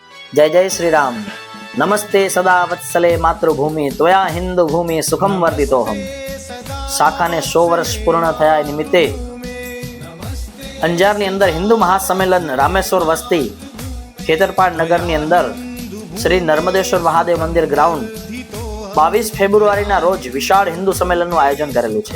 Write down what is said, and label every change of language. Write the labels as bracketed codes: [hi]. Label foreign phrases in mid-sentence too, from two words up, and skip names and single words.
[hi] जय जय श्री राम। [sa] नमस्ते सदा वत्सले मातृभूमि त्वया हिंदू भूमि सुखम वर्धितोहम। [gu] શાખાને 100 વર્ષ પૂર્ણ થયા નિમિત્તે અંજારની અંદર હિન્દુ મહાસંમેલન રામેશ્વર વસ્તી ખેતરપાડ નગરની અંદર શ્રી નર્મદેશ્વર મહાદેવ મંદિર ગ્રાઉન્ડ 22 ફેબ્રુઆરીના રોજ વિશાળ હિન્દુ સંમેલનનું આયોજન કરેલું છે।